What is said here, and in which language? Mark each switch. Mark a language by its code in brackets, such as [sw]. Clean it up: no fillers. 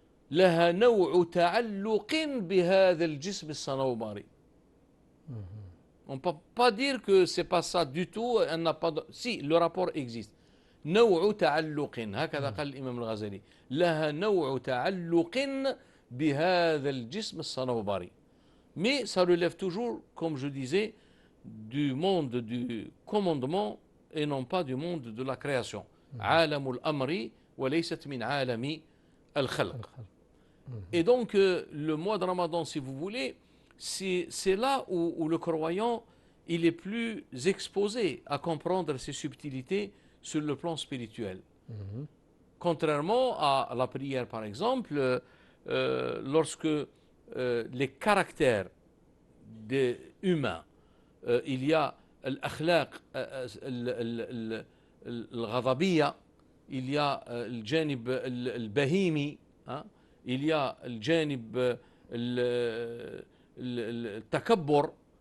[ar] لها نوع تعلق بهذا الجسم الصنوبري. [fr] On ne peut pas dire que c'est pas ça du tout. Elle n'a pas si le rapport existe. [ar] نوع تعلق هكذا قال الإمام الغزالي. لها نوع تعلق بهذا الجسم الصنوبري. [fr] Mais ça relève toujours, comme je disais, du monde du commandement et non pas du monde de la création. [ar] عالم الأمر وليست من عالم الخلق. [fr] Et donc, le mois de Ramadan, si vous voulez, c'est là où le croyant, il est plus exposé à comprendre ces subtilités sur le plan spirituel. Contrairement à la prière, par exemple, lorsque les caractères humains, il y a l'akhlaq, [ar] الغضبية, [fr] il y a le janib al-bahimi, il y a le janib al-takabbur.